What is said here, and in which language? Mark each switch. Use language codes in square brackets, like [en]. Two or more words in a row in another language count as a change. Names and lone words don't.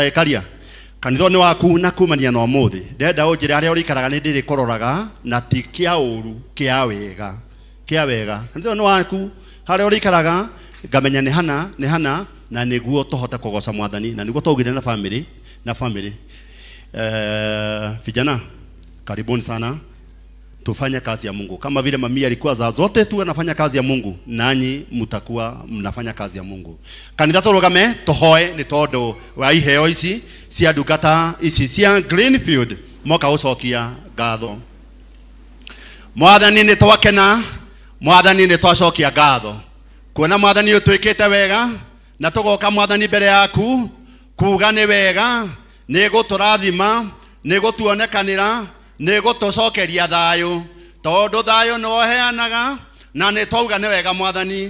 [ki] Ikaria, kanitha-inĩ waku na kumania na ũmũthĩ ndenda ũnjĩre harĩa ũrĩikaraga nĩ ndĩrĩkũroraga na ti kĩa ũru kĩa wega. Kanitha-inĩ waku harĩa ũrĩikaraga ngamenya nĩ hana na nĩguo tũhote kũgoca Mwathani na nĩguo tũgire na family. [sw] Vijana, karibuni sana. Tufanye kazi ya Mungu. Kama vile mami alikuwa za zote tu anafanya kazi ya Mungu, nanyi mtakuwa mnafanya kazi ya Mungu. [ki] Kanitha tũrũgame tũhoe nĩ tondũ wa iheo ici cia ndungata ici cia Greenfield moka ũcokia ngatho. Mwathani nĩ twakena, Mwathani nĩ twacokia ngatho. Kuona Mwathani ũtwĩkĩte wega na tũgoka Mwathani mbere yaku kuuga nĩ wega, nĩ gũtũrathima, nĩ gũtuonekanĩra, nĩ gũtũcokeria thayũ tondũ thayũ nĩ woheanaga na nĩ twauga nĩ wega Mwathani.